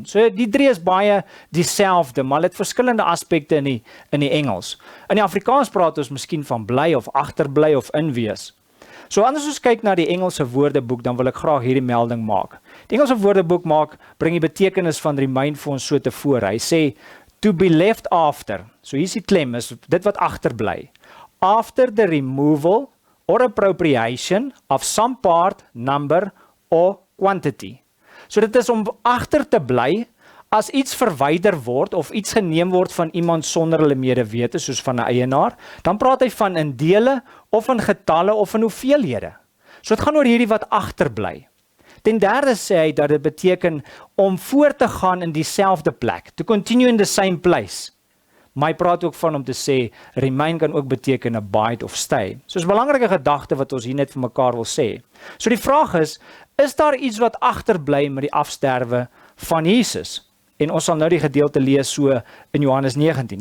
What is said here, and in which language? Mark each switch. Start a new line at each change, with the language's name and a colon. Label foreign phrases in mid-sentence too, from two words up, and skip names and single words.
Afrikaans: So die drie is baie dieselfde, maar dit verskillende aspekte in die Engels. In die Afrikaans praat ons miskien van bly of agterbly of inwees. So anders ons kyk na die Engelse woordeboek, dan wil ek graag hierdie melding maak. Die Engelse woordeboek bring die betekenis van remain vir ons so tevore. Hy sê
English: to be left after.
Afrikaans: So hier is die klem, is dit wat agterbly.
English: After the removal or appropriation of some part, number or quantity.
Afrikaans: So dit is om agter te bly as iets verwyder word of iets geneem word van iemand sonder hulle medewete, soos van 'n eienaar, dan praat hy van in dele of in getalle of in hoeveelhede. So dit gaan oor hierdie wat agterbly. Ten derde sê hy dat dit beteken om voort te gaan in dieselfde plek,
English: to continue in the same place.
Afrikaans: Maar hy praat ook van om te sê, remain kan ook beteken abide of stay. So is 'n belangrike gedagte wat ons hier net vir mekaar wil sê. So die vraag is daar iets wat agterbly met die afsterwe van Jesus? En ons sal nou die gedeelte lees so in Johannes 19.